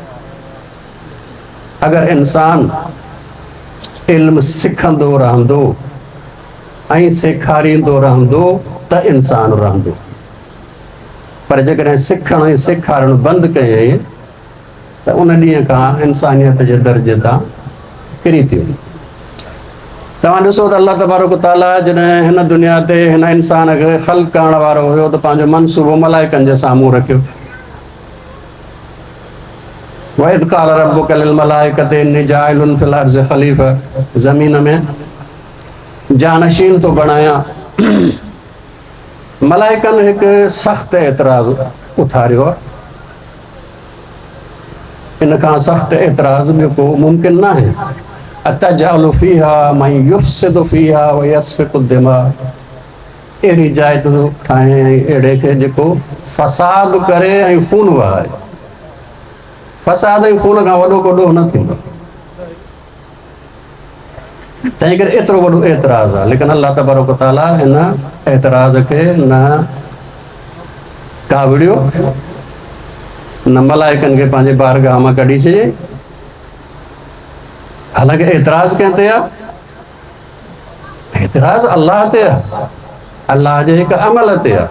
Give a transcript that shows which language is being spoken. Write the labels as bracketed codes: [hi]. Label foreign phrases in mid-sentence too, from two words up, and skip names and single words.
[sd] अगर इंसान इल्म सिखंदो रहंदो ऐं सेखारींदो रहंदो त इंसान रहंदो। पर जेकॾहिं सिखण ऐं सेखारणु बंदि कयईं त उन ॾींहं खां इंसानियत जे दर्जे तां किरी थी वञे। तव्हां ॾिसो त [ar] الله تبارك وتعالى [sd] जॾहिं हिन दुनिया ते हिन इंसान खे ख़ल्क़ करण वारो हुयो त पंहिंजो मनसूबो मलाइकनि जे साम्हूं रखियो। [ar] وإذ قال ربك للملائكة إني جاعل في الأرض خليفة, [sd] ज़मीन में जानशीन तो बणायां। मलाइकनि हिकु सख़्तु एतिराज़ उथारियो। इन खां सख़्तु एतिराज़ ॿियो को मुमकिन न आहे। [ar] أتجعل فيها من يفسد فيها ويسفك الدماء. [sd] अहिड़ी जाइ तूं ठाहे ऐं अहिड़े खे जेको फ़साद करे ऐं खून वहाए। फ़साद ऐं खून खां वॾो कोॾो न थींदो। तंहिं करे एतिरो वॾो एतिराज़ आहे। लेकिन [ar] الله تبارك وتعالى [sd] हिन एतिराज़ खे न कावड़ियो न मलाइकनि खे पंहिंजे बारगाह मां कढी छॾियईं। हालांकि एतिराज़ कंहिं ते आहे? एतिराज़ अल्लाह ते आहे, अल्लाह जे हिकु अमल ते आहे।